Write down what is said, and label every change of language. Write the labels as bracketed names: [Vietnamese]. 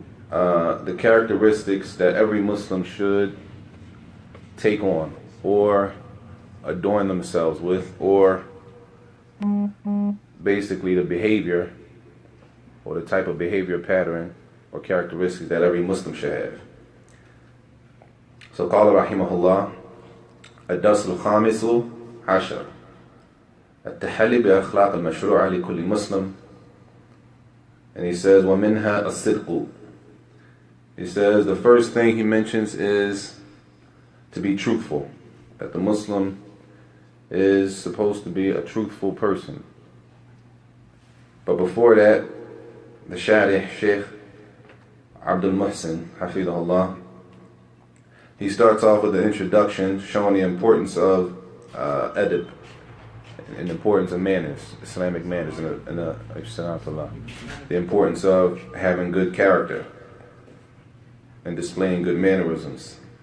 [English] The characteristics that every Muslim should take on or adorn themselves with, or basically the behavior or the type of behavior pattern or characteristics that every Muslim should have. [Arabic] So قال رحمه الله الدرس الخامس عشر التحلي بأخلاق المشروعة لكل مسلم. [English] And he says [Arabic] ومنها الصدق. [English] He says the first thing he mentions is to be truthful, that the Muslim is supposed to be a truthful person. But before that, the Sharih Sheikh Abdul Muhsin Hafidahullah, he starts off with the introduction showing the importance of adab and the importance of manners, Islamic manners, and the importance of having good character and displaying good mannerisms.